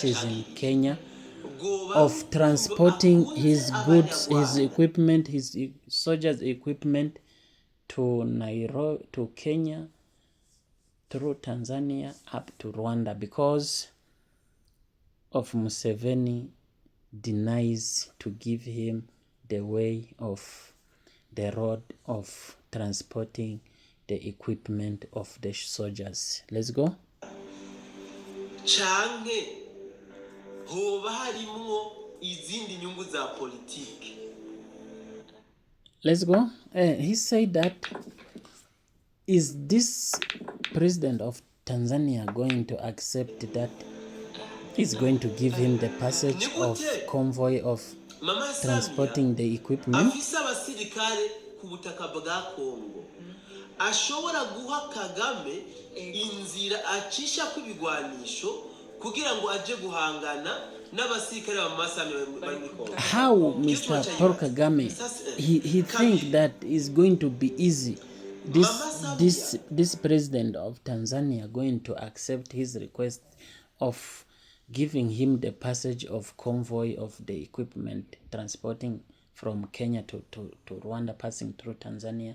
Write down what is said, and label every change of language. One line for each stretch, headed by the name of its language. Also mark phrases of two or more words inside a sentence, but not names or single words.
English: is in Kenya, of transporting his goods, his equipment, his soldiers' equipment to Nairobi, to Kenya, through Tanzania up to Rwanda, because of Museveni denies to give him the way of the road of transporting the equipment of the soldiers. Let's go.
Rundi: canke hoba harimwo izindi nyungu za politiki.
English: Let's go. He said that, is this president of Tanzania going to accept that he's going to give him the passage of convoy of Mama transporting the equipment?
Rundi: afise abasirikare ku butaka bwa Kongo ashobora guha Kagame inzira acisha kw'ibigwanisho kugira ngo aje guhangana n'abasirikare ba Mama Samia bari muri Kongo.
English: How Mr. Paul Kagame, he think that is going to be easy? This president of Tanzania going to accept his request of giving him the passage of convoy of the equipment transporting from Kenya to Rwanda, passing through Tanzania?